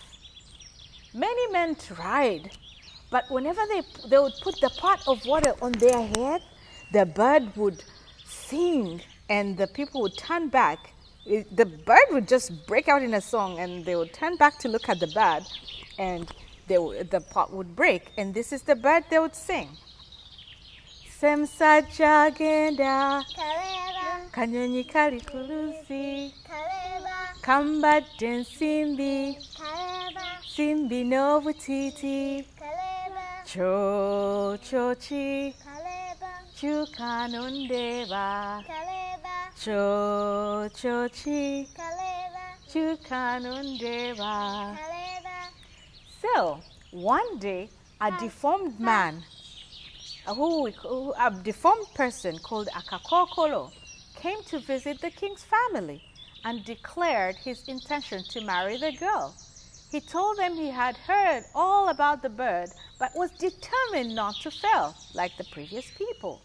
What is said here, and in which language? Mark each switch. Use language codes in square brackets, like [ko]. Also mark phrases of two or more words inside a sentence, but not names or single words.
[en] Many men tried, but whenever they would put the pot of water on their head, the bird would sing and the people would turn back. The bird would just break out in a song and they would turn back to look at the bird and the pot would break. And this is the bird they would sing. [lg] Semsaja genda, Kaleba. kanyonyi kali kulusi, Kaleba. kambadde nsimbi, Kaleba. simbi n'obutiiti, Kaleba. chochi, Kaleba. kyuka nondeeba, Kaleba. chochi, Kaleba. kyuka nondeeba. Kaleba. [en] So, one day, a deformed man, a deformed person called Akakokolo came to visit the king's family and declared his intention to marry the girl. He told them he had heard all about the bird but was determined not to fail like the previous people.